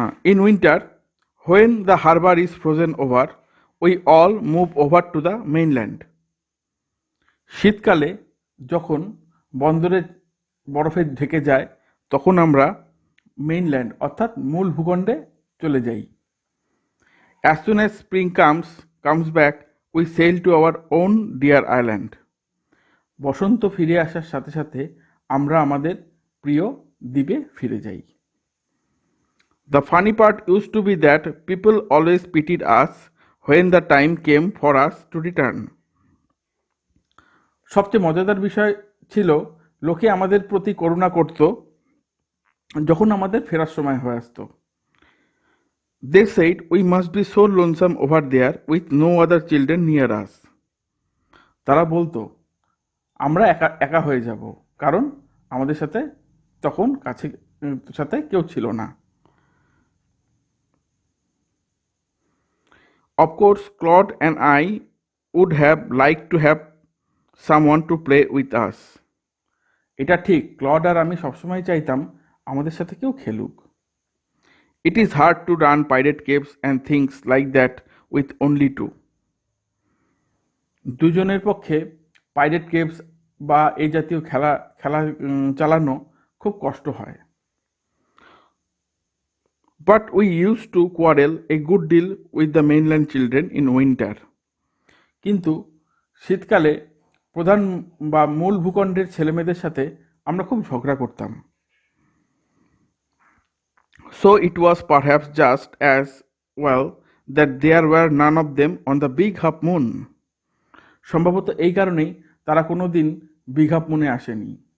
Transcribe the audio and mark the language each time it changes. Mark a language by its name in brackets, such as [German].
[English] In winter, when the harbor is frozen over, we all move over to the mainland. [Bangla] শীতকালে যখন বন্দরে বরফে ঢেকে যায় তখন আমরা মেইনল্যান্ড অর্থাৎ মূল ভূখণ্ডে চলে যাই। [English] As soon as spring comes back, we sail to our own dear island. [Bangla] বসন্ত ফিরে আসার সাথে সাথে আমরা আমাদের প্রিয় দ্বীপে ফিরে যাই। [English] The funny part used to be that people always pitied us when the time came for us to return. [Bangla] সবচেয়ে মজাদার বিষয় ছিল লোকে আমাদের প্রতি করুণা করত যখন আমাদের ফেরার সময় হয়ে আসতো। [English] They said we must be so lonesome over there with no other children near us. [Bangla] তারা বলতো আমরা একা একা হয়ে যাব, কারণ আমাদের সাথে তখন সাথে কেউ ছিল না। [English] Of course, Claude and I would have liked to have someone to play with us. [Bangla] এটা ঠিক, ক্লড আর আমি সবসময় চাইতাম আমাদের সাথে কেউ খেলুক। [English] It is hard to run pirate caves and things like that with only two. [Bangla] দুজনের পক্ষে পাইরেট কেভস বা এই জাতীয় খেলা চালানো খুব কষ্ট হয়। [English] But we used to quarrel a good deal with the mainland children in winter. [Bangla] কিন্তু শীতকালে প্রধান বা মূল ভূখণ্ডের ছেলেমেয়েদের সাথে আমরা খুব ঝগড়া করতাম। [English] So it was perhaps just as well that there were none of them on the big half moon. [Bangla] সম্ভবত এই কারণেই তারা কোনো দিন বিগ হাফ মুনে আসেনি।